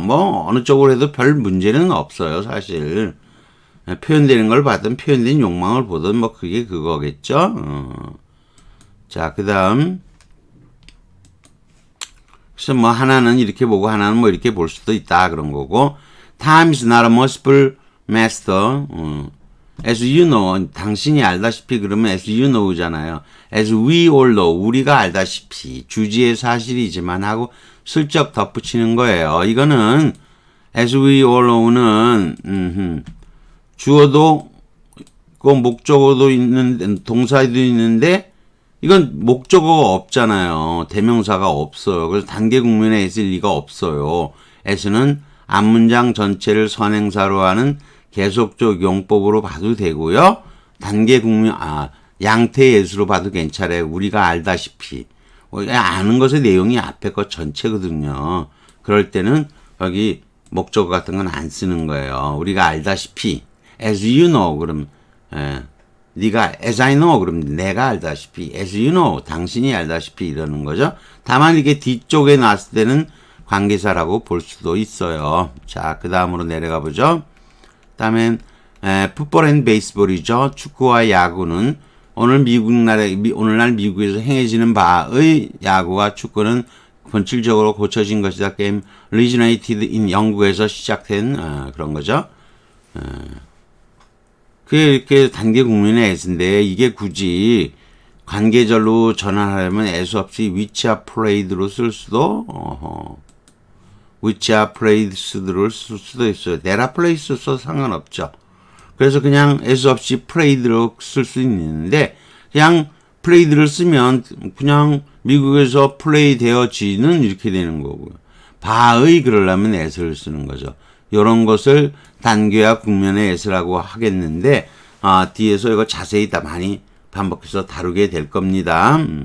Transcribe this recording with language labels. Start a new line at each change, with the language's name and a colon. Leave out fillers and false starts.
Korean: 뭐 어느 쪽으로 해도 별 문제는 없어요, 사실. 표현되는 걸 받든 표현된 욕망을 보든 뭐 그게 그거겠죠. 자, 그 다음. 그래서 뭐 하나는 이렇게 보고 하나는 뭐 이렇게 볼 수도 있다, 그런 거고.
English: Time is not a merciful master. As you know,
Korean: 당신이 알다시피, 그러면
English: as you know잖아요. As we all know,
Korean: 우리가 알다시피, 주지의 사실이지만 하고 슬쩍 덧붙이는 거예요. 이거는
English: as we all know
Korean: 는 주어도 있고 목적어도 있는데, 동사도 있는데, 이건 목적어가 없잖아요. 대명사가 없어요. 그래서 단계 국면에 S일 리가 없어요. S는 앞문장 전체를 선행사로 하는 계속적 용법으로 봐도 되고요. 단계 국면, 양태의 S로 봐도 괜찮아요. 우리가 알다시피. 아는 것의 내용이 앞에 것 전체거든요. 그럴 때는 여기 목적어 같은 건 안 쓰는 거예요. 우리가 알다시피.
English: As you know,
Korean: 그럼, 네가
English: as I know,
Korean: 그럼 내가 알다시피.
English: As you know,
Korean: 당신이 알다시피 이러는 거죠. 다만 이게 뒤쪽에 놨을 때는 관계사라고 볼 수도 있어요. 자, 그 다음으로 내려가 보죠. 다음엔 풋볼 앤 베이스볼이죠. 축구와 야구는 오늘날 미국에서 행해지는 바의 야구와 축구는 본질적으로 고쳐진 것이다. 게임
English: originated in
Korean: 영국에서 시작된 그런 거죠. 그게 이렇게 단계 국면의 S인데, 이게 굳이 관계절로 전환하려면 S 없이
English: which are played
Korean: 로 쓸 수도, which are played로 쓸 수도 있어요.
English: that are played
Korean: 써도 상관없죠. 그래서 그냥 S 없이 played로 쓸 수 있는데, 그냥 played를 쓰면 그냥 미국에서 플레이 되어지는 이렇게 되는 거고요. 바의 그러려면 s를 쓰는 거죠. 이런 것을 단계와 국면의 s라고 하겠는데 뒤에서 이거 자세히 다 많이 반복해서 다루게 될 겁니다.